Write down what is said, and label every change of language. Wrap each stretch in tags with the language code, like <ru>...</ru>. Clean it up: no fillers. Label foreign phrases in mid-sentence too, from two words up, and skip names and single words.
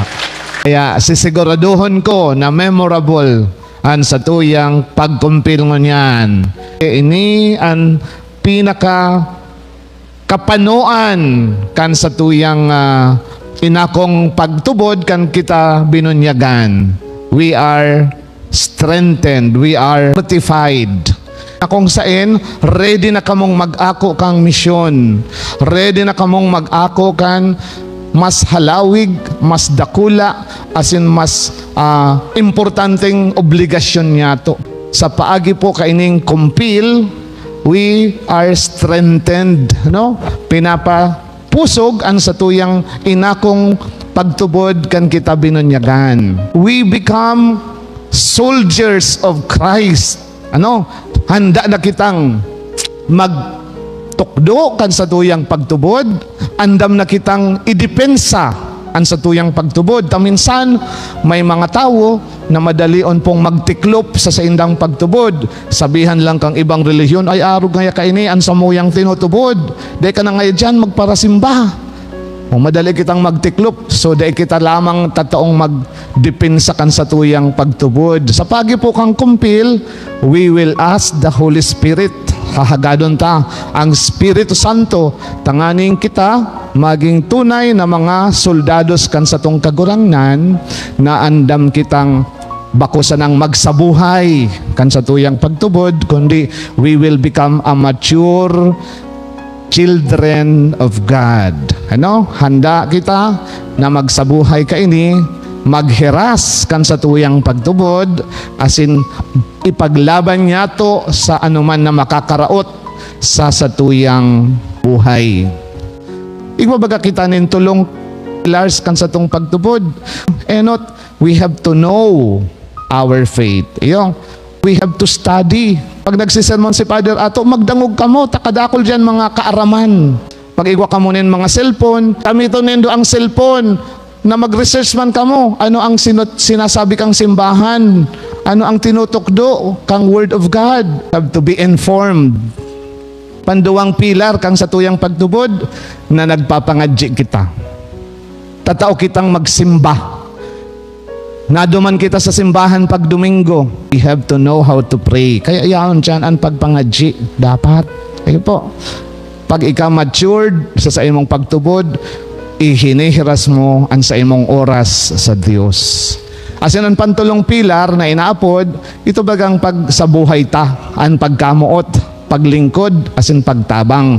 <bik>Kaya sisiguraduhon ko na memorable an sa tuyang pagkumpil mo niyan. Ini ang pinaka kapanuan kan sa tuyang inakong pagtubod kan kita binunyagan.</bik> <en>We are strengthened, we are fortified.</en> <bik>Kung saan, ready na kamong mag-ako kang misyon. Ready na kamong mag-ako kan mas halawig, mas dakula,</bik> <en>as in</en> <bik>mas importanteng obligasyon niya to. Sa paagi po kaining kumpil,</bik> <en>we are strengthened, no?</en> <bik>Pinapapusog ang sa tuyang inakong pagtubod kan kita binunyagan.</bik> <en>We become soldiers of Christ.</en> <bik>Ano? Handa na kitang magtukdo kan sa tuyang pagtubod. Andam na kitang idepensa an sa tuyang pagtubod. Minsan, may mga tao na madalion pong magtiklop sa indang pagtubod. Sabihan lang kang ibang relihiyon, ay arog ngaya kaini, an sa muyang tinutubod. Dahil ka na ngayon dyan, magparasimba. O madali kitang magtiklop, so dahil kita lamang tataong magdepensa kan sa tuyang pagtubod. Sa pagi po kang kumpil,</bik> <en>we will ask the Holy Spirit.</en> <bik>Hahagadon ta ang Espiritu Santo, tanganing kita maging tunay na mga soldados kan sa tong kagurangnan, na andam kitang bakusan ang magsabuhay kan sa tuyang pagtubod, kundi</bik> <en>we will become a mature children of God.</en> <bik>Ano? Handa kita na magsabuhay kaini, maghiras kan sa tuyang pagtubod,</bik> <en>as in</en> <bik>ipaglaban niya to sa anuman na makakaraot sa tuyang buhay. Igbabaga kita nin tulong pillars kan sa tong pagtubod. Enot,</bik> <en>we have to know our faith. Iyo, we have to study.</en> <bik>Pag nagsisermon si Father Ato, magdangog ka mo, takadakol dyan mga kaaraman. Pag igwa ka mo nin mga cellphone, kamito nindo ang cellphone, na mag-research man ka mo, ano ang sinasabi kang simbahan, ano ang tinutukdo kang Word of God.</bik> <en>Have to be informed.</en> <bik>Panduwang pilar kang sa tuyang pagtubod, na nagpapangadji kita. Tatao kitang magsimba. Naduman kita sa simbahan pag Domingo,</bik> <en>we have to know how to pray.</en> <bik>Kaya iyaon dyan ang pagpangadji. Dapat. Ayun po. Pag ikaw matured sa imong pagtubod, ihinihiras mo ang sa imong oras sa Diyos. Asin ang pantulong pilar na inaapod, ito bagang pag sa buhay ta, ang pagkamuot, paglingkod, asin pagtabang.</bik>